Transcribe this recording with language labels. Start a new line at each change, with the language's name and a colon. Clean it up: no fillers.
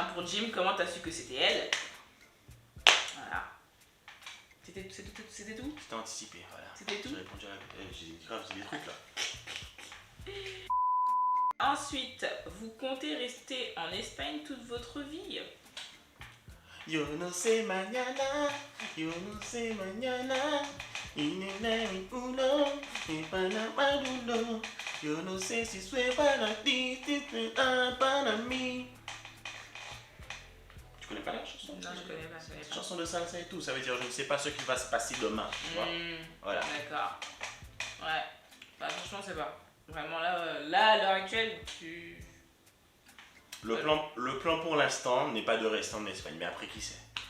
French: Hein, pour Jim, comment t'as su que c'était elle? Voilà. C'était tout? C'était anticipé, voilà. C'était tout? J'ai répondu à la... J'ai grave dit des trucs là. Ensuite, vous comptez rester en Espagne toute votre vie?
Spanish: Yo no sé mañana, yo no sé mañana, y uno, y para uno, yo no sé si c'est para ti, si c'est para mí.
French: Tu connais pas la chanson? Non, je connais pas. Chanson de salsa et tout, ça veut dire je ne sais pas ce qui va se passer demain, tu vois. Voilà. D'accord. Ouais. Bah, franchement, c'est pas. Vraiment, là, à l'heure actuelle, tu. Le plan pour l'instant n'est pas de rester en Espagne, mais après qui sait?